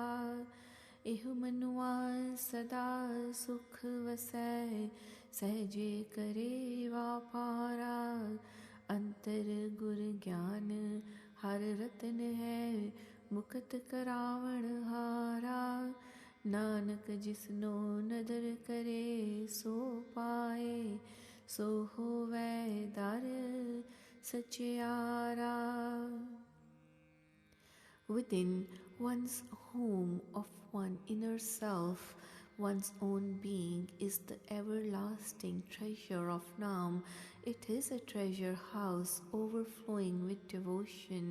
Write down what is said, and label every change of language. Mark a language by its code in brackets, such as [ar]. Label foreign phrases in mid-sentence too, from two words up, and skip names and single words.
[pa] ਏਹ ਮਨੂਆ ਸਦਾ ਸੁਖ ਵਸੈ, ਸਹਜੇ ਕਰੇ ਵਾਪਾਰਾ। ਅੰਤਰ ਗੁਰ ਗਿਆਨ ਹਰਿ ਰਤਨ ਹੈ, ਮੁਕਤ ਕਰਾਵਣ ਹਾਰਾ। ਨਾਨਕ ਜਿਸਨੋ ਨਦਰ ਕਰੇ, ਸੋ ਪਾਏ, ਸੋ ਹੋਵੈ ਦਰ ਸਚਿਆਰਾ। [en] Within one's home of one inner self, one's own being is the everlasting treasure of Naam. It is a treasure house overflowing with devotion.